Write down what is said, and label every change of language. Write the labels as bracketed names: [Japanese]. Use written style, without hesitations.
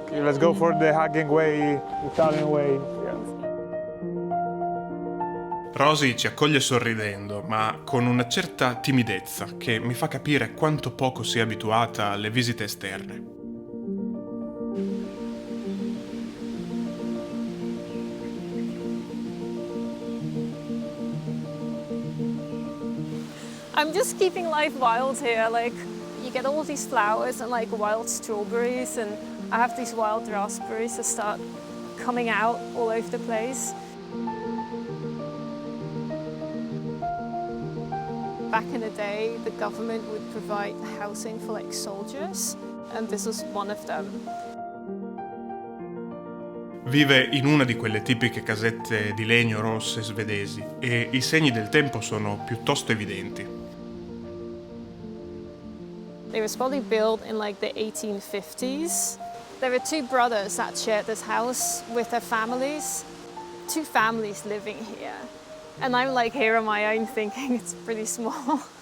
[English] Let's go for the hugging way, Italian way. Yeah. [Italian] Rosie ci accoglie sorridendo, ma con una certa timidezza che mi fa capire quanto poco sia abituata alle visite esterne. [English] I'm just keeping life wild here, like you get all these flowers and like wild strawberries, and I have these wild raspberries that start coming out all over the place. Back in the day, the government would provide housing for like soldiers, and this was one of them. [Italian] Vive in una di quelle tipiche casette di legno rosse svedesi e i segni del tempo sono piuttosto evidenti. [English] It was probably built in like the 1850s. There were two brothers that shared this house with their families. Two families living here. And I'm like here on my own thinking it's pretty small.